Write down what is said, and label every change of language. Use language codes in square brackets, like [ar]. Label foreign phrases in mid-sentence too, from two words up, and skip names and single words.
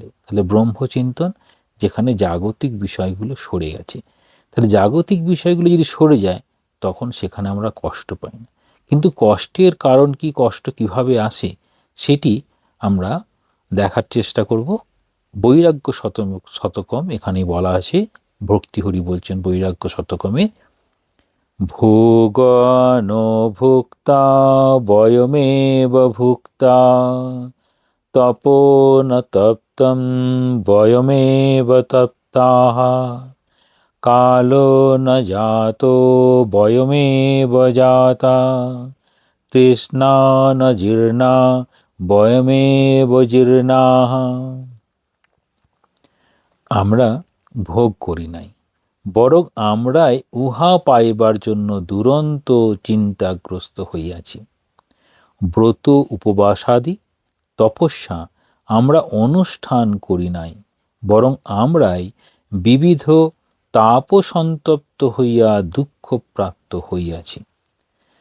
[bn] তাহলে ব্রহ্মচিন্তন, যেখানে জাগতিক বিষয়গুলো সরে গেছে, তাহলে জাগতিক বিষয়গুলো যদি সরে যায় তখন সেখানে আমরা কষ্ট পাই না। কিন্তু কষ্টের কারণ কি, কষ্ট কিভাবে আসে সেটি আমরা দেখার চেষ্টা করব। বৈরাগ্য শতকম এখানে বলা আছে, ভর্তৃহরি বলছেন বৈরাগ্য শতকমে, [sa] ভোগানুভুক্তা বয়মেব ভুক্তা তপো ন তপ্তম বয়মেব তপ্তাঃ, কালো ন জাতো বয়মেব জাতা, তৃষ্ণা ন জীর্ণা বয়মেব জীর্ণাঃ। [bn] আমরা ভোগ করি নাই, বরং আমরাই উহা পাইবার জন্য দুরন্ত চিন্তাগ্রস্ত হইয়াছি। ব্রত উপবাসাদি তপস্যা আমরা অনুষ্ঠান করি নাই, বরং আমরাই বিবিধ তাপসন্তপ্ত হইয়া দুঃখপ্রাপ্ত হইয়াছি।